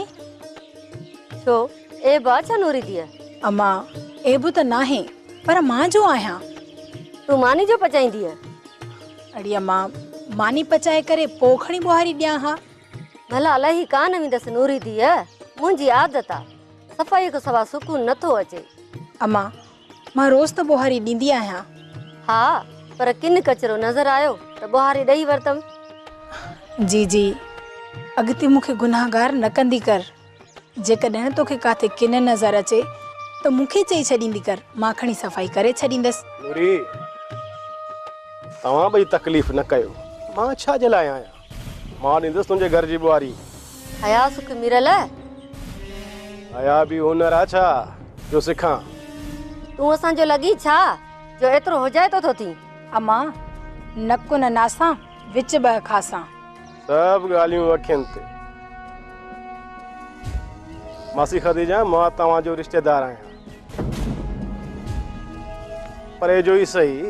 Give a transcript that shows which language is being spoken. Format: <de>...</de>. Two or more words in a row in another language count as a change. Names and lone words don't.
<sd>छो ए बा छा नूरी थी अम्मा एबो त नाहे पर मां जो आहियां तू मानी जो पचाईंदी है अड़ी अम्मा मानी पचाए करे पोइ खणी बुहारी ॾियां हा भला अलाही कान वेंदसि नूरी थी है मुंहिंजी आदत आहे सफ़ाई खां सवा सुकून नथो अचे अम्मा मां रोज़ त बुहारी ॾींदी आहियां हा पर किन कचरो नज़र आयो त बुहारी ॾेई वरतम जी जी अॻिते मूंखे गुनाहगार न कंदी कर जेकॾहिं तोखे काथे किन नज़र अचे त मूंखे चई छॾींदी कर मां खणी सफ़ाई करे छॾींदसि नूरी तव्हां ॿई तकलीफ़ न कयो मां छा जे लाइ आहियां मां ॾींदुसि तुंहिंजे घर जी बुआरी हया सुख मिरल हया बि हुनर आहे छा जो सिखां तूं असांजो लॻी छा जो एतिरो हुजाए तो थी अम्मा नक न नासां विच ॿ खासां सब ॻाल्हियूं अखियुनि ते मासी ख़दीजा मां तव्हांजो रिश्तेदार आहियां पर जो ई सही</sd>